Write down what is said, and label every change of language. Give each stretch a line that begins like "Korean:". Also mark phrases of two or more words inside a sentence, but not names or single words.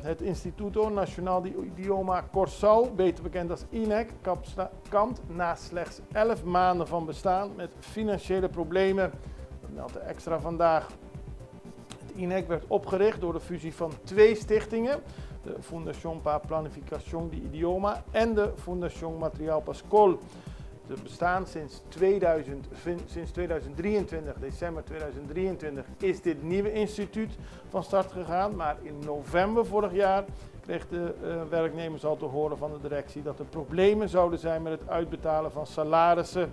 Dutch: Het
Spanish: Instituto Nacional de Idioma Curaçao,
Dutch: beter bekend als INEC, kampt na slechts 11 maanden van bestaan met financiële problemen. Dat meldt de Extra vandaag. Het INEC werd opgericht door de fusie van 2 stichtingen. De
Spanish: Fundación para Planificación de Idioma
Dutch: en de
Spanish: Fundación Material Pascol.
Dutch: Ze bestaan sinds 2023, december 2023, is dit nieuwe instituut van start gegaan. Maar in november vorig jaar kreeg de werknemers al te horen van de directie dat er problemen zouden zijn met het uitbetalen van salarissen.